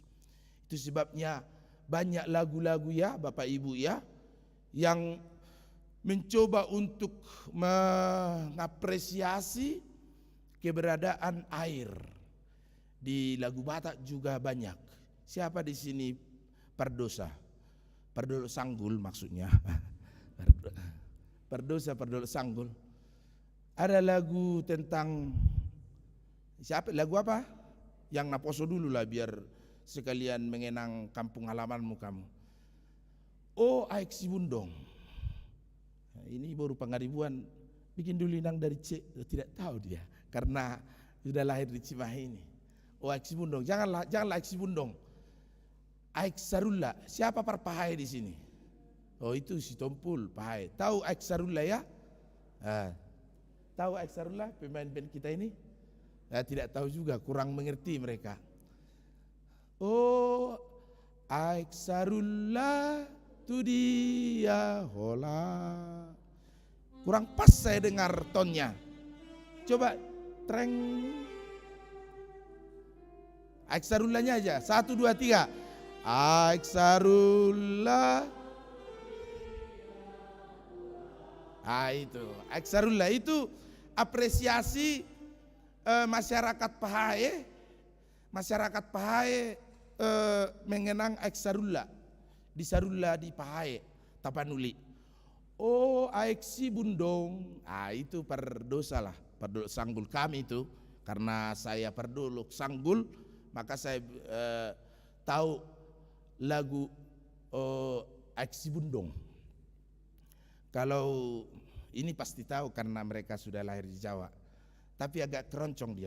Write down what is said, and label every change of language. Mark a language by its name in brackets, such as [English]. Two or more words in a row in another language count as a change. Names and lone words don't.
[Indonesian] Itu sebabnya banyak lagu-lagu ya Bapak Ibu ya, yang mencoba untuk mengapresiasi keberadaan air. Di lagu Batak juga banyak. Siapa di sini perdosa? Perdosa sanggul maksudnya. Perdosa sanggul. Ada lagu tentang siapa? Lagu apa? Yang naposo dulu lah biar sekalian mengenang kampung halamanmu kamu. Oh, Aik Sibundong. Nah, ini baru pengaribuan bikin dulu inang dari tidak tahu dia karena sudah lahir di Cimahi ini. Oh, Aik Sibundong. Janganlah Aik Sibundong. Aik Sarulla. Siapa parpahai di sini? Oh, itu si Tompul Pahai. Tahu Aik Sarulla ya? Tahu Aik Sarulla pemain band kita ini? Tidak tahu juga, kurang mengerti mereka. [Batak Toba] Oh, Aik Sarulla tu dia hola. [Indonesian] Kurang pas saya dengar tonnya. Coba treng. Aik Sarullanya aja. 1, 2, 3. Aik Sarulla. Itu Aik Sarulla itu apresiasi masyarakat Pahai. Masyarakat Pahai mengenang Aik Sarulla. Di Sarulla di Pahai, Tapanuli. Oh, Aik Sibundong. Itu perdosa lah, perdosa sanggul kami itu. Karena saya perduluk sanggul, maka saya tahu lagu Aik Sibundong. Kalau ini pasti tahu karena mereka sudah lahir di Jawa. Tapi agak keroncong dia.